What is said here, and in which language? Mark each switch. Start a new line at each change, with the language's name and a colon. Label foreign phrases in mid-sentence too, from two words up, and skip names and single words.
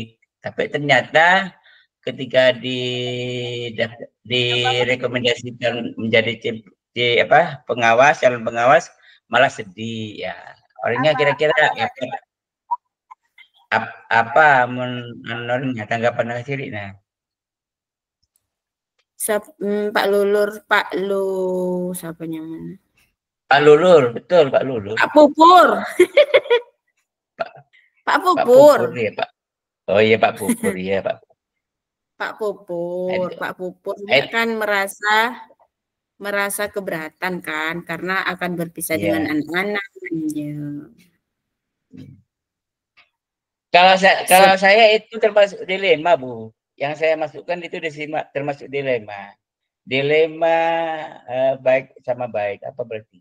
Indonesian: Tapi ternyata ketika direkomendasikan menjadi calon pengawas malah sedih ya. Orangnya kira-kira apa menurutnya tanggapan sendiri nah. Pak Lulur, Pak Lu, siapanya mana? Pak Lulur, betul Pak Lulur. Pak Pupur. Pak Pupur. Pak Pupur ya Pak. Oh iya Pak Pupur ya Pak. Pak Pupur juga kan merasa keberatan kan karena akan berpisah dengan anak-anak. Kalau saya itu termasuk dilema Bu. Yang saya masukkan itu termasuk dilema. Dilema baik sama baik apa berarti?